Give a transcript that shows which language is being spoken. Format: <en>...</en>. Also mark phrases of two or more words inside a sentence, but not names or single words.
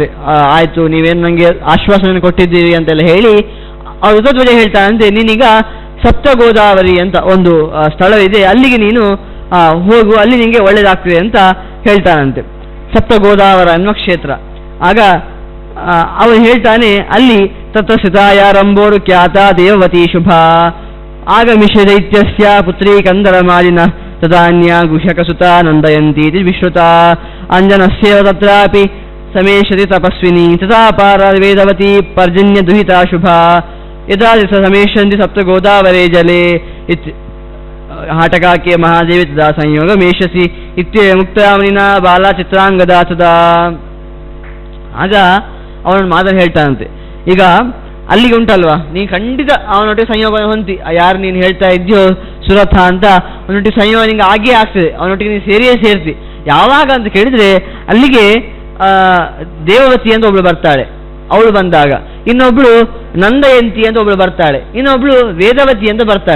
<kn>ಆಯ್ತು, ನೀವೇನು ನನಗೆ ಆಶ್ವಾಸನೆ ಕೊಟ್ಟಿದ್ದೀರಿ ಅಂತೆಲ್ಲ ಹೇಳಿ ಆ ಋಷಧ್ವಜ ಹೇಳ್ತಾಳಂತೆ, ನೀನೀಗ ಸಪ್ತ ಗೋದಾವರಿ ಅಂತ ಒಂದು ಸ್ಥಳವಿದೆ, ಅಲ್ಲಿಗೆ ನೀನು ಹೋಗು, ಅಲ್ಲಿ ನಿನಗೆ ಒಳ್ಳೇದಾಗ್ತದೆ ಅಂತ ಹೇಳ್ತಾನಂತೆ. ಸಪ್ತ ಗೋದಾವರ ಅನ್ನುವ ಕ್ಷೇತ್ರ. ಆಗ ಅವನು ಹೇಳ್ತಾನೆ, ಅಲ್ಲಿ</kn> <sa>ತತ್ರ ಸ್ಥಿತಾಯಾರಂಬೋರು ಖ್ಯಾತ ದೇವವತಿ ಶುಭ ಆಗಮಿಷ್ಯ ದೈತ್ಯಸ್ಯ ಪುತ್ರೀ ಕಂದರಮಾಲಿನ ತದಾನ್ಯ ಗುಹ್ಯಕಸುತ ನಂದಯಂತೀತಿ ವಿಶ್ರುತ ಅಂಜನಸ್ಯೇವ ತತ್ರಾಪಿ ಸಮೇಶತಿ ತಪಸ್ವಿನಿ ತಥಾ ಪಾರ ವೇದವತಿ ಪರ್ಜನ್ಯ ದುಹಿತಾ ಶುಭ ಯದಾ ಸಮೇಶಂತಿ ಸಪ್ತ ಗೋದಾವರೇ ಜಲೆ ಹಾಟಕಾಕೆ ಮಹಾದೇವಿ ತದಾ ಸಂಯೋಗ ಮೇಷಸಿ ಇತ್ಯೇ ಮುಕ್ತಾಮನಿನ ಬಾಲ ಚಿತ್ರಾಂಗದ ತದಾ.</sa> <kn>ಆಗ ಅವನನ್ನು ಮಾತನ್ನು ಹೇಳ್ತಾನಂತೆ, ಈಗ ಅಲ್ಲಿಗೆ ಉಂಟಲ್ವಾ, ನೀನು ಖಂಡಿತ ಅವನೊಟ್ಟಿಗೆ ಸಂಯೋಗ ಹೊಂದಿ, ಯಾರು ನೀನು ಹೇಳ್ತಾ ಇದೆಯೋ ಸುರಥ ಅಂತ, ಅವನೊಟ್ಟಿಗೆ ಸಂಯೋಗ ನಿಂಗೆ ಆಗೇ ಆಗ್ತದೆ, ಅವನೊಟ್ಟಿಗೆ ನೀನು ಸೇರಿಯೇ ಸೇರ್ತಿ. ಯಾವಾಗ ಅಂತ ಕೇಳಿದ್ರೆ ಅಲ್ಲಿಗೆ ದೇವವತಿ ಅಂತ ಒಬ್ಳು ಬರ್ತಾಳೆ, ಅವಳು ಬಂದಾಗ ಇನ್ನೊಬ್ಳು ನಂದಯಂತಿ ಅಂತ ಒಬ್ಳು ಬರ್ತಾಳೆ, ಇನ್ನೊಬ್ಳು ವೇದವತಿ ಅಂತ ಬರ್ತಾಳೆ.</kn>